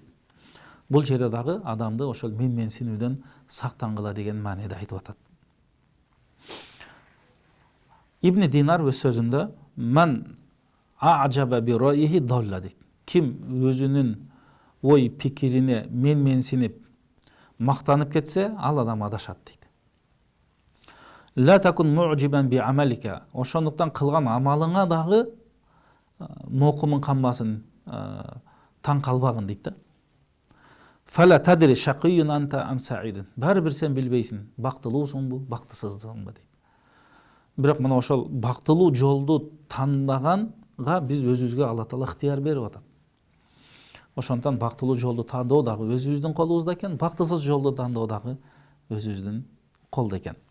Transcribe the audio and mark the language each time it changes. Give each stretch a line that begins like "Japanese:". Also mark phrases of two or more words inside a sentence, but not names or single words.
Kyrgyz: Бул жерде дагы адамды ошол менменсинүүдөн сактангыла деген мааниде айтып атат. Ибн Динар өз сөзүндө
Arabic: "من أعجب برأيه ضل"
Kyrgyz: дейт. Ким өзүнүн ой пикирине менменсинип, мактанып кетсе, ал адам адашат дейт.
Arabic: "لا تكن معجبا بعملك".
Kyrgyz: Ошондуктан кылган амалыңа дагы мокумун канбасын, таң калбагын дейт да.
Arabic: "فلا تدري أشقي أنت أم سعيد".
Kyrgyz: Баары бир сен билбейсиң, бактылуусуңбу, бактысызсыңбы дейт. Бирок мына ошол бактылуу жолду тандаганга биз өзүбүзгө Алла Таала ыктыяр берип атат. Ошондон бактылуу жолду тандоо дагы өзүбүздүн колубузда экен, бактысыз жолду тандоо дагы өзүбүздүн колдо экен.